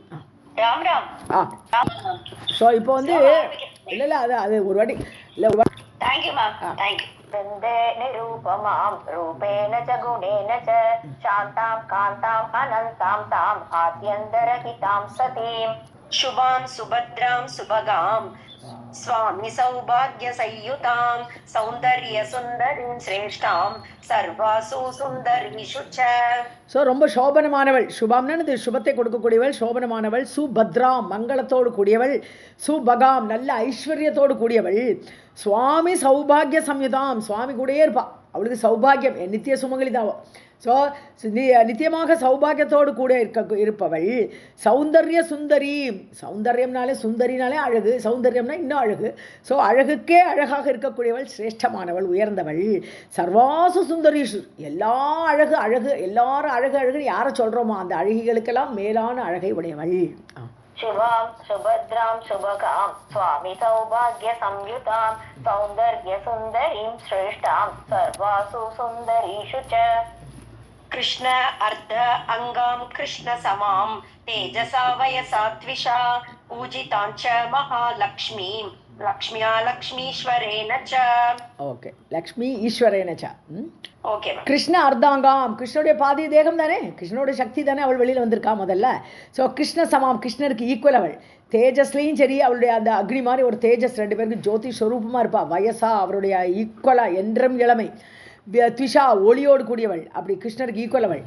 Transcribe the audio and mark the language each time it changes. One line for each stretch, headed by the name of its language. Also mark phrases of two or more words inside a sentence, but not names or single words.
Tamil: ஸோ இப்போ வந்து இல்லை அது ஒரு வாட்டி இல்லை
Sanskrit: निरुपमां रूपेण च गुणेन च शान्तां कान्तां अनन्तां तां आद्यन्तरहितां सतीं शुभां सुभद्रां सुभगां स्वामी सौभाग्य संयुतां सौंदर्य सुंदरीं श्रेष्ठां सर्वासु सुंदरीषु च.
Tamil: ஸோ ரொம்ப சோபனமானவள். சுபம்னு சுபத்தை கொடுக்கக்கூடியவள், சோபனமானவள். சுபத்ராம் மங்களத்தோடு கூடியவள். சுபகாம் நல்ல ஐஸ்வர்யத்தோடு கூடியவள்.
Sanskrit: स्वामी सौभाग्य संयुतां,
Tamil: சுவாமி கூடயே இருப்பா. அவளுக்கு சௌபாகியம் நித்திய சுமங்கலிதாவோ. ஸோ நித்தியமாக சௌபாகியத்தோடு கூட இருப்பவள்.
Sanskrit: सौन्दर्य सुन्दरी,
Tamil: சௌந்தர்யம்னாலே சுந்தரினாலே அழகு, சௌந்தர்யம்னா இன்னும் அழகு. ஸோ அழகுக்கே அழகாக இருக்கக்கூடியவள், சிரேஷ்டமானவள், உயர்ந்தவள்.
Sanskrit: सर्वासु सुन्दरीषु,
Tamil: எல்லா அழகு எல்லாரும் அழகுன்னு யாரை சொல்கிறோமோ அந்த அழகிகளுக்கெல்லாம் மேலான அழகை உடையவள்.
Sanskrit: शुभां सुभद्रां शुभगां स्वामी सौभाग्य संयुतां सौंदर्य सुंदरीं श्रेष्ठां सर्वासु सुंदरीषु च. कृष्ण अर्ध अंगां कृष्ण समां तेजसा वयसा द्विषा पूजितांच महालक्ष्मीं लक्ष्म्या लक्ष्मीश्वरेण च. ஓகே, लक्ष्मी ईश्वरेण च.
Tamil: ஓகே.
Sanskrit: कृष्ण अर्धाङ्गां,
Tamil: கிருஷ்ணனுடைய பாதி தேகம் தானே, கிருஷ்ணனுடைய சக்தி தானே அவள் வெளியில் வந்திருக்கா முதல்ல. ஸோ
Sanskrit: कृष्ण समां,
Tamil: கிருஷ்ணருக்கு ஈக்குவல் அவள். தேஜஸ்லையும் சரி, அவளுடைய அந்த அக்னி மாதிரி ஒரு தேஜஸ், ரெண்டு பேருக்கு ஜோதி ஸ்வரூபமாக இருப்பாள். வயசா அவருடைய ஈக்குவலாக என்றும் இளமை. த்விஷா ஒளியோடு கூடியவள், அப்படி கிருஷ்ணருக்கு ஈக்குவல் அவள்.